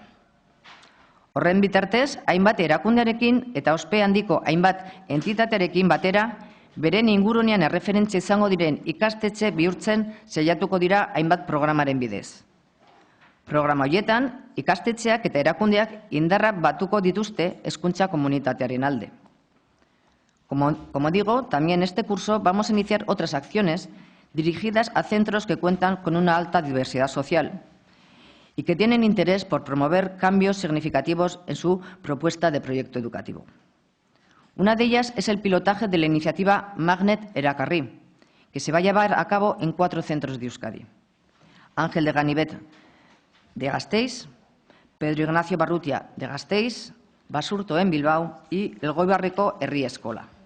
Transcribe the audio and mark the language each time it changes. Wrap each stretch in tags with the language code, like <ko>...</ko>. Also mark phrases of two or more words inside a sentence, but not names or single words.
<eu>Horren bitartez, hainbat erakundearekin eta ospe handiko hainbat entitatearekin batera, beren ingurunean erreferentzia izango diren ikastetxe bihurtzen saiatuko dira hainbat programaren bidez. Programa horietan, ikastetxeak eta erakundeak indarra batuko dituzte hezkuntza komunitatearen alde.</eu> <es>Como digo, también en este curso vamos a iniciar otras acciones dirigidas a centros que cuentan con una alta diversidad social y que tienen interés por promover cambios significativos en su propuesta de proyecto educativo. Una de ellas es el pilotaje de la iniciativa Magnet Erakarri, que se va a llevar a cabo en 4 centros de Euskadi: Ángel de Ganivet de Gasteiz, Pedro Ignacio Barrutia de Gasteiz, Basurto en Bilbao y el Elgoibarreko Herri Eskola.</es>